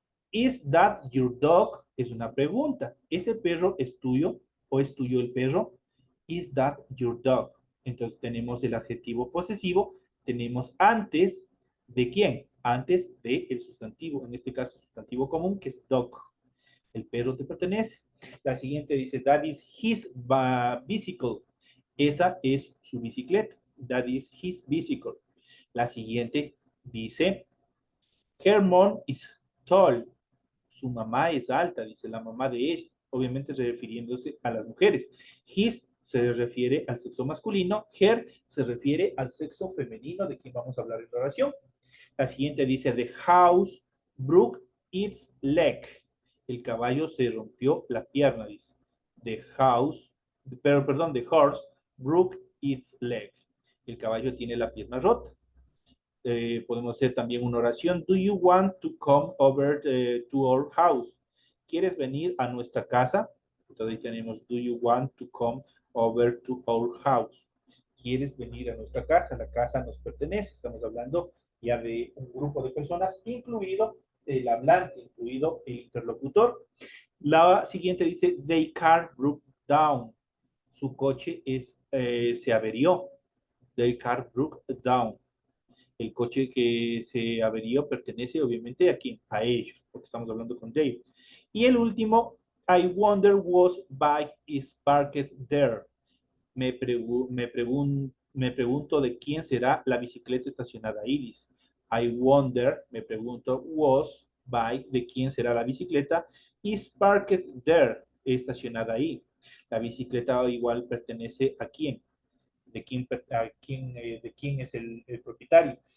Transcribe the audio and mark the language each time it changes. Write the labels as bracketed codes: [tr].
[en] Is that your dog? [es] Es una pregunta. ¿Ese perro es tuyo o es tuyo el perro? [en] Is that your dog? [es] Entonces tenemos el adjetivo posesivo, tenemos antes de quién, antes del sustantivo, en este caso sustantivo común que es dog. El perro te pertenece. La siguiente dice, [en] that is his bicycle. [es] Esa es su bicicleta. [en] That is his bicycle. [es] La siguiente dice, [en] her mom is tall. [es] Su mamá es alta, dice la mamá de ella, obviamente refiriéndose a las mujeres. His se refiere al sexo masculino, her se refiere al sexo femenino de quien vamos a hablar en la oración. La siguiente dice, [en] the house broke its leg. [es] El caballo se rompió la pierna, dice. [en] The house, [es] pero perdón, [en] the horse broke its leg. [es] El caballo tiene la pierna rota. Podemos hacer también una oración. [en] Do you want to come over to our house? [es] ¿Quieres venir a nuestra casa? Entonces ahí tenemos, [en] do you want to come over to our house? [es] ¿Quieres venir a nuestra casa? La casa nos pertenece. Estamos hablando ya de un grupo de personas, incluido el hablante, incluido el interlocutor. La siguiente dice, [en] their car broke down. [es] Su coche se averió. [en] Their car broke down. [es] El coche que se averió pertenece obviamente a quién, a ellos, porque estamos hablando con Dave. Y el último, [en] I wonder whose bike is parked there. [es] Me pregunto de quién será la bicicleta estacionada ahí, dice. [en] I wonder, [es] me pregunto, [en] whose bike, [es] de quién será la bicicleta, [en] is parked there, [es] estacionada ahí. La bicicleta igual pertenece a quién, de quién es el propietario.